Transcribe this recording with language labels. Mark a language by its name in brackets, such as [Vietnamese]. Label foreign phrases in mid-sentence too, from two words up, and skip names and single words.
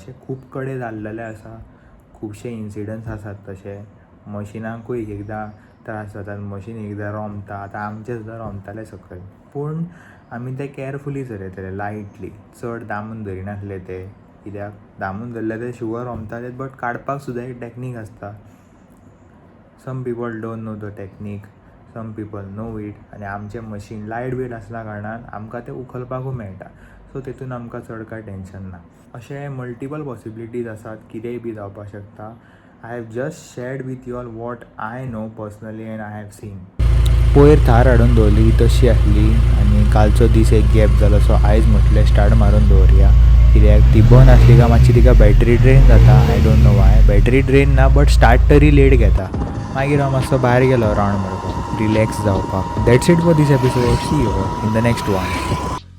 [Konkani] अशें खूब कडेन जाल्लेलें आसा. खुबशे इन्सिडंट्स आसात तशे. मशिनाकूय एकदां त्रास जातात. मशीन एकदां रोमता. आतां आमचें सुद्दां रोमतालें सकयल. पूण आमी तें कॅरफुली चलयताले लायटली. चड दामून धरिनासले ते. कित्याक दामून धरल्यार ते शुवर रोमताले बट काडपाक सुद्दां एक टॅक्नीक आसता. [English] some people don't know the technique, some people know it. [Konkani] आनी आमचें मशीन [English] light weight [Konkani] आसल्या कारणान आमकां तें उखलपाकूय मेळटा. सो तेतून आमकां चड कांय टेंशन ना. अशे [English] multiple possibilities [Konkani] आसात. कितेंय बी जावपाक शकता. [English] I have just shared with you all what I know personally and I have seen. [Konkani] पयर थार हाडून दवरली तशी आसली आनी कालचो दीस एक गॅप जालो. सो आयज म्हटलें स्टार्ट मारून दवरया. कित्याक ती बंद आसली काय मातशी तिका [English] battery drain [Konkani] जाता. [English] I don't know why. battery drain [Konkani] ना [English] but start [Konkani] तरी लेट घेता. मागीर हांव मातसो भायर गेलो रावंड मारपाक रिलॅक्स जावपाक. [English] that's it for this episode. see you in the next one.